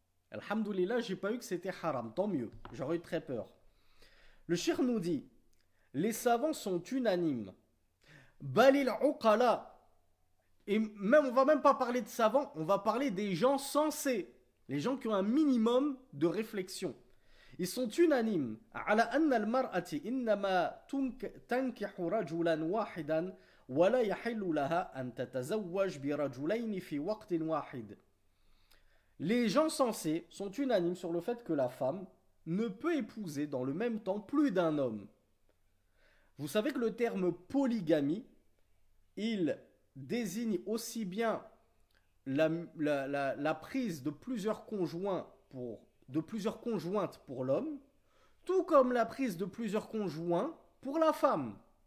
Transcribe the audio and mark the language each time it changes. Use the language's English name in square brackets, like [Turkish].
[French] Alhamdoulilah, j'ai pas eu que c'était haram. Tant mieux. J'aurais eu très peur. Le shir nous dit, les savants sont unanimes. [Arabic] Balil uqala. [French] Et même, on va même pas parler de savants, on va parler des gens sensés. Les gens qui ont un minimum de réflexion. Ils sont unanimes. [Arabic] على أن المرأة إنما تنكح رجلا واحدا ولا يحل لها أن تتزوج برجلين في وقت واحد. [French] Les gens sensés sont unanimes sur le fait que la femme ne peut épouser dans le même temps plus d'un homme. Vous savez que le terme polygamie, il désigne aussi bien la prise de plusieurs conjoints de plusieurs conjointes pour l'homme, tout comme la prise de plusieurs conjoints pour la femme.